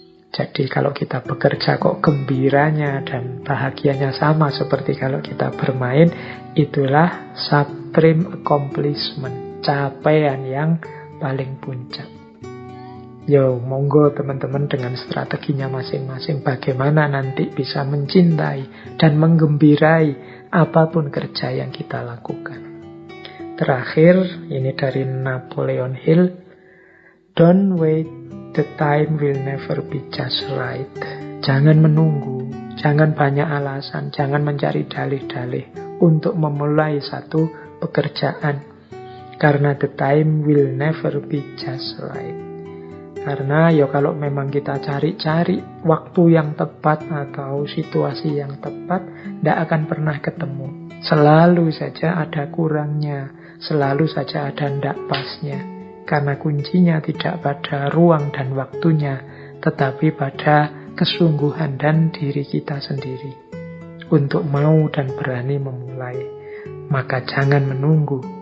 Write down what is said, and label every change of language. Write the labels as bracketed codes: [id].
[id] Jadi kalau kita bekerja kok gembiranya dan bahagianya sama seperti kalau kita bermain, itulah supreme accomplishment, capaian yang paling puncak. Yo, monggo teman-teman dengan strateginya masing-masing bagaimana nanti bisa mencintai dan menggembirai apapun kerja yang kita lakukan. Terakhir, ini dari Napoleon Hill. [en] Don't wait, the time will never be just right. [id] Jangan menunggu, jangan banyak alasan, jangan mencari dalih-dalih untuk memulai satu pekerjaan. Karena [en] the time will never be just right. [id] Karena ya kalau memang kita cari-cari waktu yang tepat atau situasi yang tepat, tidak akan pernah ketemu. Selalu saja ada kurangnya, selalu saja ada tidak pasnya. Karena kuncinya tidak pada ruang dan waktunya, tetapi pada kesungguhan dan diri kita sendiri. Untuk mau dan berani memulai. Maka jangan menunggu,